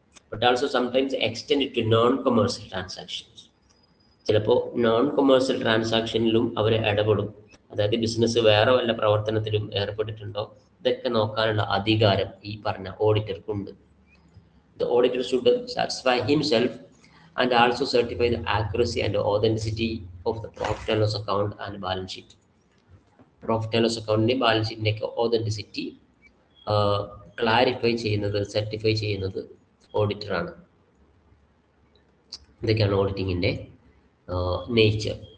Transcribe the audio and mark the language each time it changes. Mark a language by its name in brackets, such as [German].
[English] but also sometimes extend it to non-commercial transactions. [Malayalam] ചിലപ്പോൾ non commercial ട്രാൻസാക്ഷനിലും അവർ ഇടപെടും. അതായത് business വേറെ വല്ല പ്രവർത്തനത്തിലും ഏർപ്പെട്ടിട്ടുണ്ടോ ഇതൊക്കെ നോക്കാനുള്ള അധികാരം ഈ പറഞ്ഞ ഓഡിറ്റർക്കുണ്ട്. [English] The auditor should satisfy himself and also certify the accuracy and authenticity of the profit and loss account and balance sheet. [Malayalam] Profit and loss account balance ഷീറ്റിൻ്റെ ഒക്കെ ഓതൻറ്റിസിറ്റി ക്ലാരിഫൈ ചെയ്യുന്നത്, സർട്ടിഫൈ ചെയ്യുന്നത് ഓഡിറ്ററാണ്. ഇതൊക്കെയാണ് ഓഡിറ്റിങ്ങിൻ്റെ നേച്ചർ.